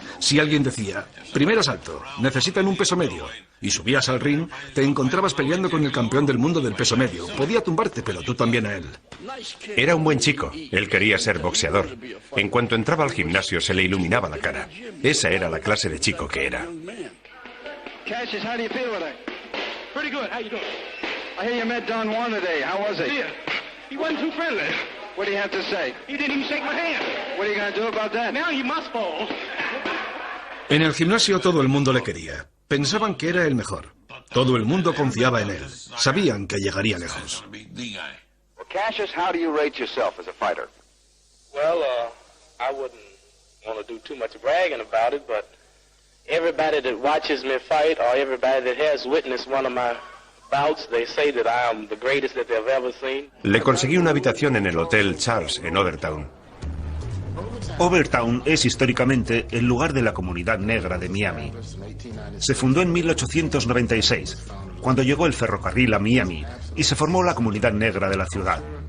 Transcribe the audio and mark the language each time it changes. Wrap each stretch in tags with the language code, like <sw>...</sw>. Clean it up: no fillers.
<es>Si alguien decía, primer asalto, necesitan un peso medio, y subías al ring, te encontrabas peleando con el campeón del mundo del peso medio. Podía tumbarte, pero tú también a él. Era un buen chico. Él quería ser boxeador. En cuanto entraba al gimnasio se le iluminaba la cara. Esa era la clase de chico que era.</es> <en>Cassius, how do you feel today? Pretty good. How you doing? I hear you met Don Juan today. How was he? Yeah. He wasn't too friendly. What do you have to say? He didn't even shake my hand. What are you going to do about that? Now you must fall.</en> <es>En el gimnasio todo el mundo le quería. Pensaban que era el mejor. Todo el mundo confiaba en él. Sabían que llegaría lejos.</es> <en>Well, Cassius, how do you rate yourself as a fighter? Well, I wouldn't want to do too much bragging about it, but everybody that watches me fight or everybody that has witnessed one of my bouts, they say that I am the greatest that they've ever seen.</en> <es>Le conseguí una habitación en el Hotel Charles, en Overtown. Overtown es históricamente el lugar de la comunidad negra de Miami. Se fundó en 1896, cuando llegó el ferrocarril a Miami y se formó la comunidad negra de la ciudad.</es>